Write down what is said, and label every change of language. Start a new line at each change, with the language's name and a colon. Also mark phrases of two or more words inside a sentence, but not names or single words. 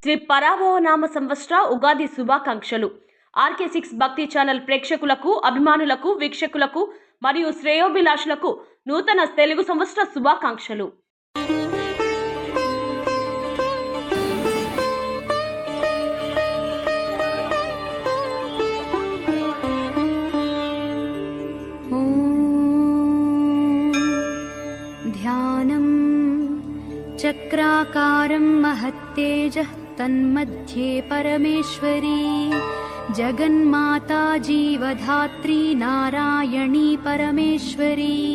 Telugu: పరాభవ నామ సంవత్సర ఉగాది శుభాకాంక్షలు. RK6 భక్తి ఛానల్ ప్రేక్షకులకు, అభిమానులకు, వీక్షకులకు మరియు శ్రేయోభిలాషులకు నూతన తెలుగు సంవత్సర శుభాకాంక్షలు.
Sanskrit: ध्यानं चक्राकारं महत्तेजः तन्मध्ये परमेश्वरी जगन्माता जीवधात्री नारायणी परमेश्वरी